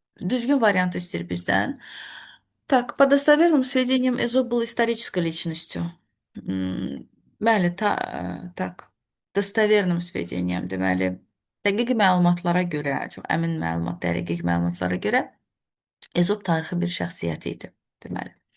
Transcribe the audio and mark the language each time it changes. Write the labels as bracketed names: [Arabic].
[Azerbaijani] Düzgün variant istəyir bizdən. [Russian] Так, по достоверным сведениям, Эзоп был исторической личностью. [Azerbaijani] Bəli, [Russian] tak, dostoverным сведениям, [Azerbaijani] deməli, dəqiq məlumatlara görə, çox əmin məlumat, dəqiq məlumatlara görə Ezop tarixi bir şəxsiyyət idi, deməli.